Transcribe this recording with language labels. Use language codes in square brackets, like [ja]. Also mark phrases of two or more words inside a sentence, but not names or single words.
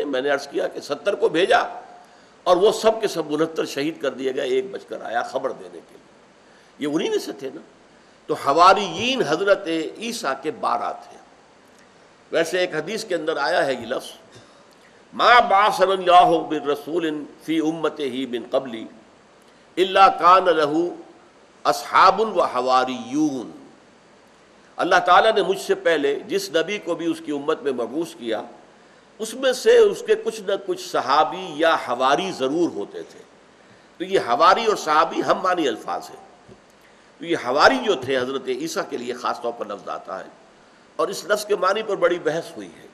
[ur] میں نے عرض کیا کہ 70 کو بھیجا اور وہ سب کے سب 69 شہید کر دیے گئے. 1 بچ کر آیا خبر دینے کے لیے. یہ انہی میں سے تھے نا. تو حواریین حضرت عیسیٰ کے 12 تھے. ویسے ایک حدیث کے اندر آیا ہے یہ لفظ، [ar] ما بعثنا اللہ بالرسول فی امتہ من قبلی الا کان لہ اصحاب و حواریون. [ur] اللہ تعالیٰ نے مجھ سے پہلے جس نبی کو بھی اس کی امت میں مبعوث کیا، اس میں سے اس کے کچھ نہ کچھ صحابی یا حواری ضرور ہوتے تھے. تو یہ حواری اور صحابی ہم معنی الفاظ ہیں. تو یہ حواری جو تھے حضرت عیسیٰ کے لیے خاص طور پر لفظ آتا ہے، اور اس لفظ کے معنی پر بڑی بحث ہوئی ہے.